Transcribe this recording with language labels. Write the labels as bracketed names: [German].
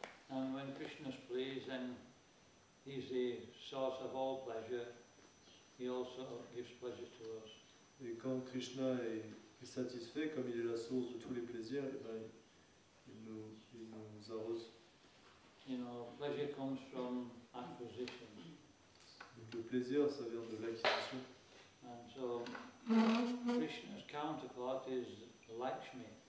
[English] And when Krishna is pleased, then he's the source of all pleasure. He also gives pleasure to us. [French] Et quand Krishna est satisfait, comme il est la source de tous les plaisirs, et ben, il nous arrose. [English] Pleasure comes from acquisition. [French] Donc le plaisir, ça vient de l'acquisition. [English] And so Krishna's counterpart is Lakshmi.